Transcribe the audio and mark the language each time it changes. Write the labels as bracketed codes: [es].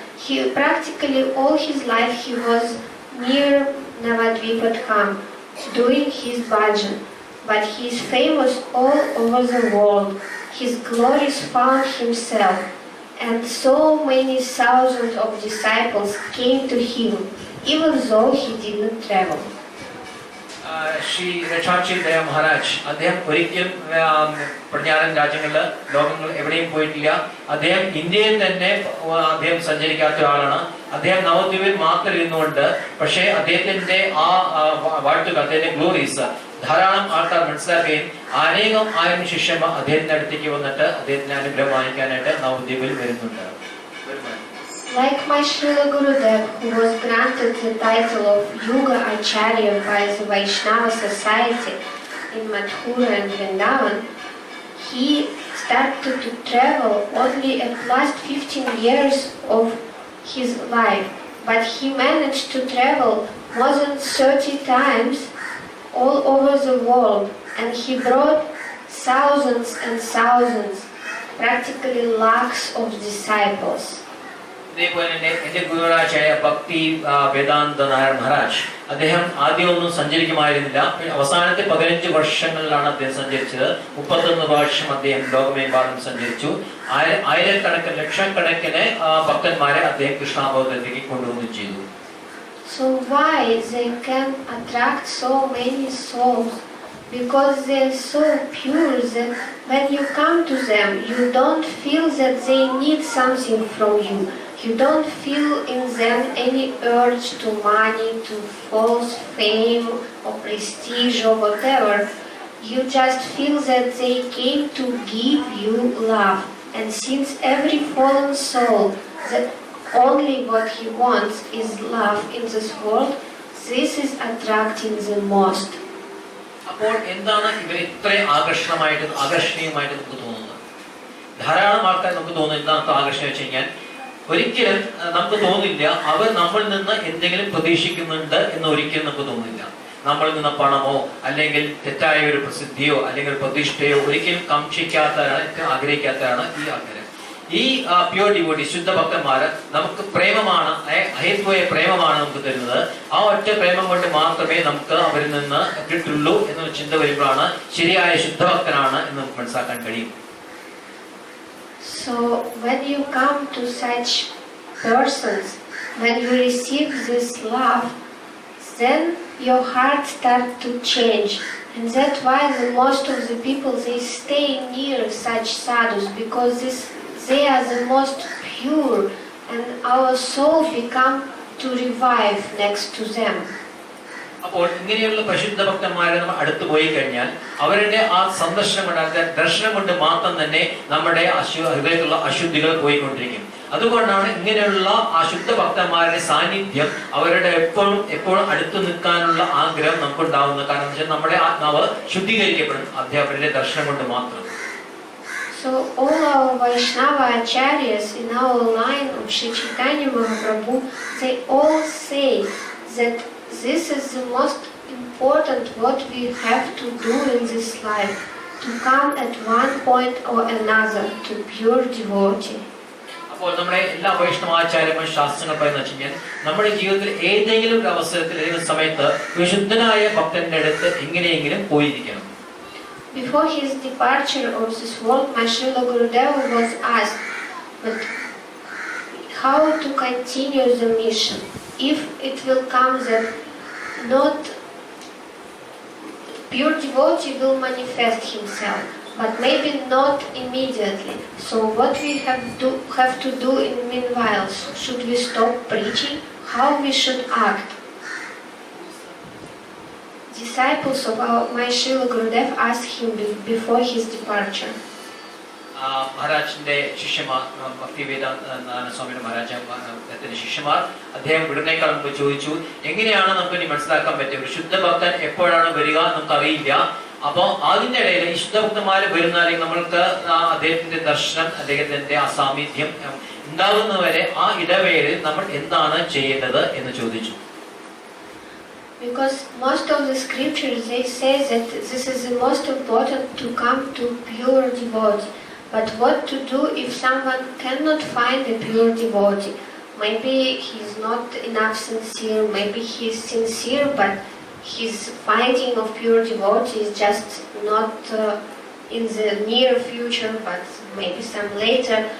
[en] He practically all his life he was near Navadvipatkham, doing his bhajan. But he is famous all over the world. His glories found himself, and so many thousands of disciples came to him, even though he didn't travel. [ml] Shri രക്ഷാക്ഷി ദയ മഹാരാജ് അദ്ദേഹം ഒരിക്കലും പടിഞ്ഞാറൻ രാജ്യങ്ങളിൽ ലോകങ്ങൾ എവിടെയും പോയിട്ടില്ല. അദ്ദേഹം ഇന്ത്യയിൽ തന്നെ അദ്ദേഹം സഞ്ചരിക്കാത്ത ആളാണ്. അദ്ദേഹം നവദ്വീപിൽ മാത്രം ഇരുന്നുകൊണ്ട്, പക്ഷേ അദ്ദേഹത്തിന്റെ ആ വാഴ്ത്തുകൾ, അദ്ദേഹത്തിന്റെ ഗ്ലോറീസ് ധാരാളം ആൾക്കാർ മനസ്സിലാക്കുകയും ആയിരം ശിഷ്യന്മാർ അദ്ദേഹത്തിന്റെ അടുത്തേക്ക് വന്നിട്ട് അദ്ദേഹത്തിന്റെ അനുഗ്രഹം വാങ്ങിക്കാനായിട്ട് നവദ്വീപിൽ വരുന്നുണ്ട്. [en] Like my Srila Gurudev, who was granted the title of Yuga Acharya by the Vaishnava Society in Mathura and Vrindavan, he started to travel only at last 15 years of his life. But he managed to travel more than 30 times all over the world, and he brought thousands and thousands, practically lakhs of disciples. [ml] ഇതേപോലെ തന്നെ എന്റെ ഗുരുവാചാര്യ ഭക്തി വേദാന്ത നായർ മഹാരാജ് അദ്ദേഹം ആദ്യമൊന്നും സഞ്ചരിക്കുമായിരുന്നില്ല. അവസാനത്തെ 15 വർഷങ്ങളിലാണ് അദ്ദേഹം സഞ്ചരിച്ചത്. 31 പ്രാവശ്യം അദ്ദേഹം ലോകമെമ്പാടും സഞ്ചരിച്ചു. ആയിരക്കണക്കിന് ലക്ഷക്കണക്കിന് ഭക്തന്മാരെ അദ്ദേഹം കൃഷ്ണാബോധത്തിലേക്ക് കൊണ്ടുവന്നു ചെയ്തു. [en] So why they can attract so many souls? Because they are so pure that when you come to them, you don't feel that they need something from you. You don't feel in them any urge to money, to false fame or prestige or whatever. You just feel that they came to give you love. And since every fallen soul, that only what he wants is love in this world, this is attracting the most. [ml] അപ്പോൾ എന്താണ് ഇവർ ഇത്രയും ആകർഷണീയമായിട്ട് നമുക്ക് തോന്നുന്നത്? ധാരാളം ആൾക്കാർ നമുക്ക് തോന്നുന്നത് എന്താണ് ആകർഷണം വെച്ച് കഴിഞ്ഞാൽ, ഒരിക്കലും നമുക്ക് തോന്നില്ല അവർ നമ്മളിൽ നിന്ന് എന്തെങ്കിലും പ്രതീക്ഷിക്കുന്നുണ്ട് എന്ന് ഒരിക്കലും നമുക്ക് തോന്നില്ല. നമ്മളിൽ നിന്ന് പണമോ അല്ലെങ്കിൽ തെറ്റായ ഒരു പ്രസിദ്ധിയോ അല്ലെങ്കിൽ പ്രതിഷ്ഠയോ ഒരിക്കലും കാക്ഷിക്കാത്തവരാണ്, ആഗ്രഹിക്കാത്തവരാണ് ഈ ആൾക്കാർ. ഈ [en] pure devotee [ml] ശുദ്ധ ഭക്തന്മാര് നമുക്ക് പ്രേമമാണ്, അഹേതുവായ പ്രേമമാണ് നമുക്ക് തരുന്നത്. ആ ഒറ്റ പ്രേമം കൊണ്ട് മാത്രമേ നമുക്ക് അവരിൽ നിന്ന് കിട്ടുള്ളൂ എന്നൊരു ചിന്ത വരുമ്പോഴാണ് ശരിയായ ശുദ്ധഭക്തനാണ് എന്ന് നമുക്ക് മനസ്സിലാക്കാൻ കഴിയും. [en] So when you come to such persons, when you receive this love, then your heart starts to change. And that's why the most of the people, they stay near such sadhus, because they are the most pure, and our soul become to revive next to them. [ml] അപ്പോൾ ഇങ്ങനെയുള്ള പരിശുദ്ധ ഭക്തന്മാരെ നമ്മൾ അടുത്ത് പോയി കഴിഞ്ഞാൽ അവരുടെ ആ സന്ദർശനം കൊണ്ട് ദർശനം കൊണ്ട് മാത്രം തന്നെ നമ്മുടെ ഹൃദയത്തിലുള്ള അശുദ്ധികൾ പോയിക്കൊണ്ടിരിക്കും. അതുകൊണ്ടാണ് ഇങ്ങനെയുള്ള ആ ശുദ്ധ ഭക്തന്മാരുടെ സാന്നിധ്യം അവരുടെ എപ്പോഴും അടുത്ത് നിൽക്കാനുള്ള ആഗ്രഹം നമുക്കുണ്ടാവുന്നത്. കാരണം വെച്ചാൽ നമ്മുടെ ആത്മാവ് ശുദ്ധീകരിക്കപ്പെടും അധ്യാപകരുടെ ദർശനം കൊണ്ട് മാത്രം. [en] So all our Vaishnava acharyas in our line of Sri Chaitanya Mahaprabhu, they all say that this is the most important what we have to do in this life, to come at one point or another to pure devotee. [ml] അപ്പോൾ നമ്മുടെ എല്ലാ വൈഷ്ണവാചാര്യന്മാരും ശാസ്ത്രങ്ങൾ പറയുന്നത് വെച്ച് കഴിഞ്ഞാൽ നമ്മുടെ ജീവിതത്തിൽ ഏതെങ്കിലും ഒരു അവസരത്തിൽ ഏതെങ്കിലും സമയത്ത് വിശുദ്ധനായ ഭക്തന്റെ അടുത്ത് എങ്ങനെയെങ്കിലും പോയിരിക്കണം. [en] Before his departure of this world, my Srila Gurudeva was asked, but how to continue the mission? If it will come that not pure devotee will manifest himself, but maybe not immediately. So what we have to do in meanwhile? Should we stop preaching? How we should act? Disciples of my Srila Gurudev asked him before his departure. [ml] മഹാരാജിന്റെ ശിഷ്യന്മാർ, ഭക്തിവേദാന്ത സ്വാമിയുടെ മഹാരാജത്തിന്റെ ശിഷ്യന്മാർ അദ്ദേഹം വിടുന്നേക്കാൾ മുമ്പ് ചോദിച്ചു, എങ്ങനെയാണ് നമുക്ക് ഇനി മനസ്സിലാക്കാൻ പറ്റുക? ഒരു ശുദ്ധ ഭക്തൻ എപ്പോഴാണ് വരിക നമുക്ക് അറിയില്ല. അപ്പോൾ അതിന്റെ ഇടയിൽ ഈ ശുദ്ധഭക്തന്മാര് വരുന്നാലും നമ്മൾക്ക് അദ്ദേഹത്തിന്റെ ദർശനം, അദ്ദേഹത്തിന്റെ ആ സാമീപ്യം ഉണ്ടാകുന്നവരെ ആ ഇടവേളയിൽ നമ്മൾ എന്താണ് ചെയ്യേണ്ടത് എന്ന് ചോദിച്ചു. [en] Because most of the scriptures they say that this is the most important to come to pure devotee. But what to do if someone cannot find a pure devotee? Maybe he's not enough sincere, maybe he's sincere, but his finding of pure devotee is just not in the near future, but maybe some later.